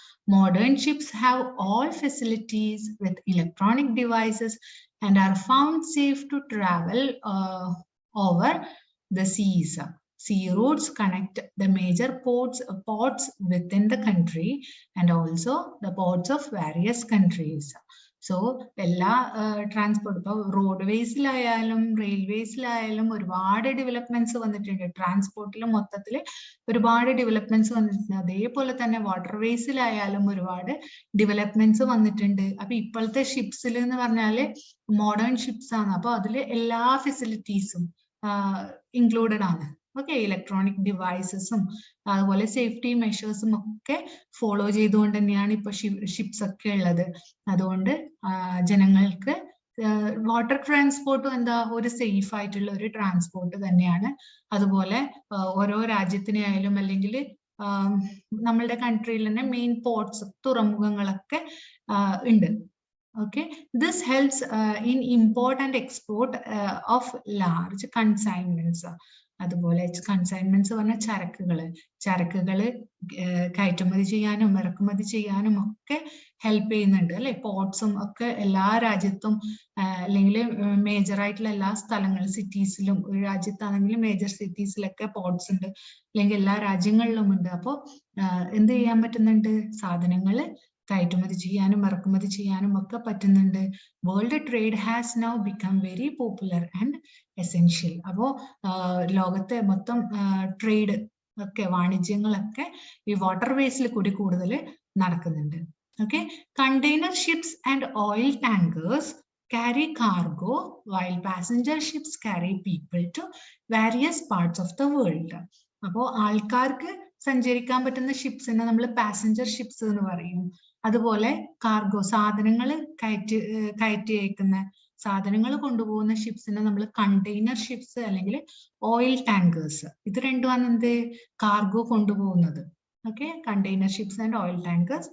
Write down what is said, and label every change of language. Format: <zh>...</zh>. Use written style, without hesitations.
<en>Modern ships have all facilities with electronic devices and are found safe to travel over the seas. Sea routes connect the major ports within the country and also the ports of various countries.</en> <ml>So, എല്ലാ transport ഇപ്പോൾ റോഡ്വേസിലായാലും റെയിൽവേസിലായാലും ഒരുപാട് developments വന്നിട്ടുണ്ട്. ട്രാൻസ്പോർട്ടിൽ മൊത്തത്തിൽ ഒരുപാട് developments വന്നിട്ടുണ്ട്. അതേപോലെ തന്നെ വാട്ടർവേസിലായാലും ഒരുപാട് ഡെവലപ്മെന്റ്സ് വന്നിട്ടുണ്ട്. അപ്പൊ ഇപ്പോഴത്തെ ഷിപ്സിൽ എന്ന് പറഞ്ഞാല് മോഡേൺ ഷിപ്സ് ആണ്. അപ്പൊ അതിൽ എല്ലാ ഫെസിലിറ്റീസും ഇൻക്ലൂഡഡ് ആണ്. ഓക്കെ, ഇലക്ട്രോണിക് ഡിവൈസസും അതുപോലെ സേഫ്റ്റി മെഷേഴ്സും ഒക്കെ ഫോളോ ചെയ്തുകൊണ്ട് തന്നെയാണ് ഇപ്പൊ ഷിപ്സ് ഒക്കെ ഉള്ളത്. അതുകൊണ്ട് ജനങ്ങൾക്ക് വാട്ടർ ട്രാൻസ്പോർട്ടും എന്താ ഒരു സേഫ് ആയിട്ടുള്ള ഒരു ട്രാൻസ്പോർട്ട് തന്നെയാണ്. അതുപോലെ ഓരോ രാജ്യത്തിനായാലും അല്ലെങ്കിൽ നമ്മളുടെ കൺട്രിയിൽ തന്നെ മെയിൻ പോർട്സ് തുറമുഖങ്ങളൊക്കെ ഉണ്ട്.</ml> <en>Okay, this helps in import and export of large consignments.</en> <ml>അതുപോലെ കൺസൈൻമെന്റ്സ് പറഞ്ഞ ചരക്കുകള് കയറ്റുമതി ചെയ്യാനും ഇറക്കുമതി ചെയ്യാനും ഒക്കെ ഹെൽപ്പ് ചെയ്യുന്നുണ്ട് അല്ലെ. പോർട്സും ഒക്കെ എല്ലാ രാജ്യത്തും അല്ലെങ്കിൽ മേജർ ആയിട്ടുള്ള എല്ലാ സ്ഥലങ്ങളും സിറ്റീസിലും ഒരു രാജ്യത്താണെങ്കിൽ മേജർ സിറ്റീസിലൊക്കെ പോർട്സ് ഉണ്ട് അല്ലെങ്കിൽ എല്ലാ രാജ്യങ്ങളിലും ഉണ്ട്. അപ്പോൾ എന്ത് ചെയ്യാൻ പറ്റുന്നുണ്ട് സാധനങ്ങള് കയറ്റുമതി ചെയ്യാനും ഇറക്കുമതി ചെയ്യാനും ഒക്കെ പറ്റുന്നുണ്ട്.</ml> <en>World trade has now become very popular and essential.</en> <ml>അപ്പോ ലോകത്തെ മൊത്തം ട്രേഡ് ഒക്കെ വാണിജ്യങ്ങളൊക്കെ ഈ വാട്ടർവേസിൽ കൂടി കൂടുതൽ നടക്കുന്നുണ്ട്.</ml> <en>Okay, container ships and oil tankers carry cargo while passenger ships carry people to various parts of the world.</en> <ml>അപ്പോൾ ആൾക്കാർക്ക് സഞ്ചരിക്കാൻ പറ്റുന്ന ഷിപ്സിനെ നമ്മൾ പാസഞ്ചർ ഷിപ്സ് എന്ന് പറയും. അതുപോലെ കാർഗോ സാധനങ്ങൾ കയറ്റി അയക്കുന്ന സാധനങ്ങൾ കൊണ്ടുപോകുന്ന ഷിപ്സിനെ നമ്മൾ കണ്ടെയ്നർ ഷിപ്സ് അല്ലെങ്കിൽ ഓയിൽ ടാങ്കേഴ്സ്. ഇത് രണ്ടുമാണ് എന്ത് കാർഗോ കൊണ്ടുപോകുന്നത്. Okay, container ships and oil tankers.</ml>